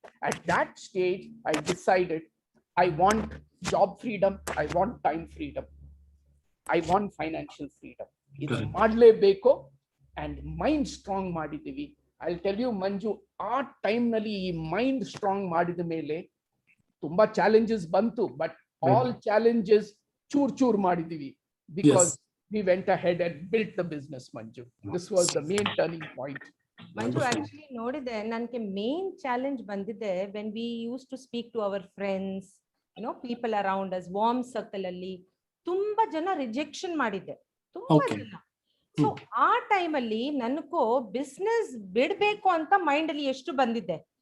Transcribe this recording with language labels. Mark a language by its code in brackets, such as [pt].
[en] At that stage I decided I want job freedom, I want time freedom, I want financial freedom. [kn] ಇದು ಮಾಡ್ಲೇಬೇಕು. And mind strong ಮಾಡಿದೀವಿ. [en] I tell you [kn] ಮಂಜು, ಆ time ನಲ್ಲಿ ಈ mind strong ಮಾಡಿದ ಮೇಲೆ ತುಂಬಾ ಚಾಲೆಂಜಸ್ ಬಂತು, [en] but all challenges [kn] ಚೂರ್ ಮಾಡಿದೀವಿ [en] Because we went ahead and built the business, Manju. This was the main turning point. [kn] Manju actually ನೋಡಿದೆ ನನ್ಗೆ ಮೇನ್ ಚಾಲೆಂಜ್ ಬಂದಿದೆ [en] when we use to speak to our friends people around us [kn] warm circle ಅಲ್ಲಿ ತುಂಬಾ ಜನ rejection ಮಾಡಿದೆ ತುಂಬಾ ಜನ. So ಆ ಟೈಮ್ ಅಲ್ಲಿ ನನ್ಕೋ ಬಿಸ್ನೆಸ್ ಬಿಡ್ಬೇಕು ಅಂತ ಮೈಂಡ್ ಅಲ್ಲಿ ಎಷ್ಟು ಬಂದಿದೆ.